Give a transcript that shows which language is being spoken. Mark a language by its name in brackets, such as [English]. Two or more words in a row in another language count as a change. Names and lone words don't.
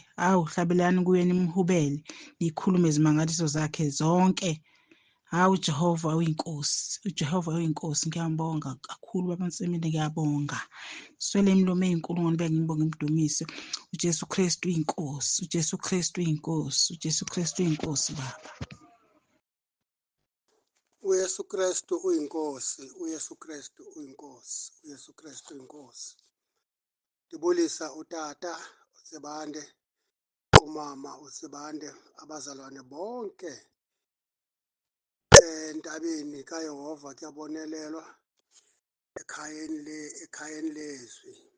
[Zulu] Awu hlabelani kuye nimhubele nikhulume izimangaliso zakhe zonke. Hawu Jehova uyinkosi, uJehova uyinkosi. Ngiyambonga kakhulu Baba Nsimini, ngiyabonga. Swele imlomo eyinkulungwane bengibonga imdumise. uJesu Kristu uyinkosi, uJesu Kristu uyinkosi, uJesu Kristu uyinkosi Baba. uYesu Kristu uyinkosi, uYesu Kristu uyinkosi, uYesu Kristu uyinkosi. [Xhosa] Ndibulisa utata uSibande, umama uSibande, abazalwane bonke entabeni kaYehova kuyabonelelwa ekhayeni lezwi.